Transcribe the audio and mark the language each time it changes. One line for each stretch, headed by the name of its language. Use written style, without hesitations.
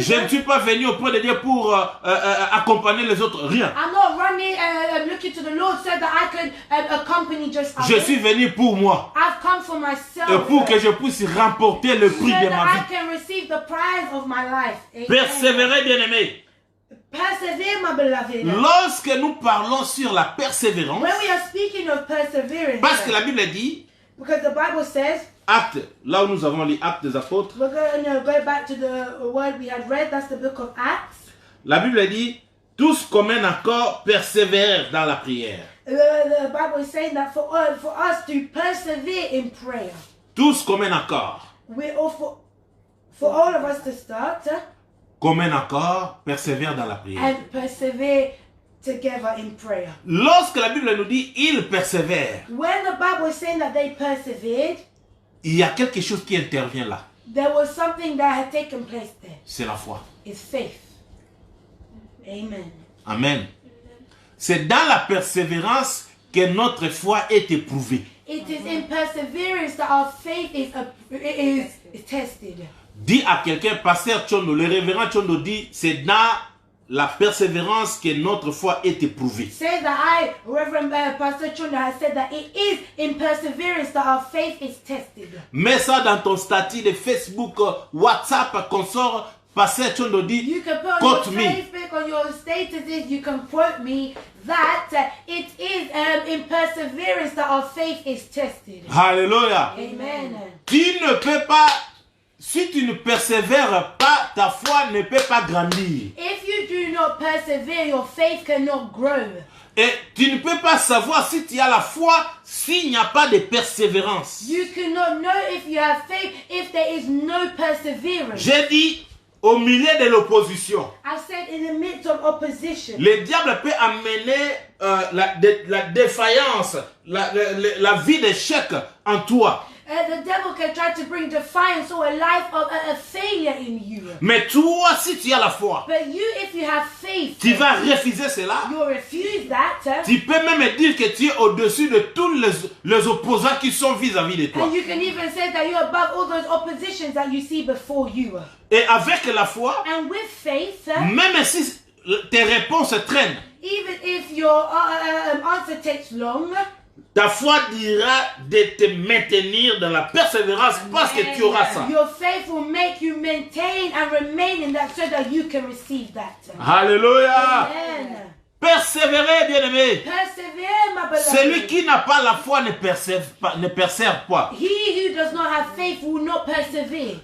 French: Je ne suis pas venu auprès de Dieu pour accompagner les autres. Rien.
English: I'm not running looking to the Lord so that I can accompany just others.
French: Je suis venu pour moi.
English: I've come for myself.
French: Et pour que je puisse remporter le prix
English: so
French: de
English: that
French: ma
English: I
French: vie.
English: can receive the prize of my life. Amen.
French: Persévérer, bien-aimé.
English: Persevere, my beloved.
French: Lorsque nous parlons sur la persévérance,
English: When we are speaking of perseverance,
French: parce que la Bible dit,
English: because the Bible says,
French: Actes, là où nous avons les Actes des Apôtres,
English: we're going to go back to the word we had read, that's the book of Acts.
French: la Bible dit, tous comme un accord persévèrent dans la prière.
English: The Bible is saying that for us to persevere in prayer,
French: Tous comme un accord.
English: we're all for all of us to start
French: Comme un accord, persévèrent dans la prière.
English: and persevere together in prayer.
French: Lorsque la Bible nous dit, ils persévèrent,
English: When the Bible is saying that they persevered,
French: il y a quelque chose qui intervient là.
English: there was something that had taken place there.
French: C'est la foi.
English: It's faith. Amen. Amen.
French: C'est dans la persévérance que notre foi est éprouvée.
English: It is in perseverance that our faith is tested.
French: Dis à quelqu'un, Pasteur Chondo, le révérend Chondo dit, c'est dans la persévérance que notre foi est éprouvée.
English: Say that Reverend Pastor Chunda has said that it is in perseverance that our faith is tested.
French: Mets ça dans ton statut de Facebook, WhatsApp, consort. Pasteur Chondo dit,
English: You can put on quote your me. Facebook, on your statuses, you can quote me that it is in perseverance that our faith is tested. Alléluia. Amen.
French: Tu ne peux pas, si tu ne persévères pas, ta foi ne peut pas grandir.
English: If you do not persevere, your faith cannot grow.
French: Et tu ne peux pas savoir si tu as la foi s'il n'y a pas de persévérance.
English: You cannot know if you have faith if there is no perseverance.
French: J'ai dit, au milieu de l'opposition,
English: I said in the midst of opposition,
French: le diable peut amener la défaillance, la vie d'échec en toi.
English: the devil can try to bring defiance or a life of a failure in you.
French: Mais toi, si tu as la foi,
English: But you, if you have faith,
French: tu vas refuser cela.
English: you'll refuse that.
French: Tu peux même dire que tu es au-dessus de tous les opposants qui sont vis-à-vis de toi.
English: And you can even say that you're above all those oppositions that you see before you.
French: Et avec la foi,
English: And with faith,
French: même si tes réponses traînent,
English: even if your answer takes long,
French: ta foi dira de te maintenir dans la persévérance parce que tu auras ça.
English: your faith will make you maintain and remain in that so that you can receive that. Alléluia. Amen.
French: Persévérer, bien-aimé.
English: Persevere, my beloved.
French: Celui qui n'a pas la foi ne persévère pas.
English: He who does not have faith will not persevere.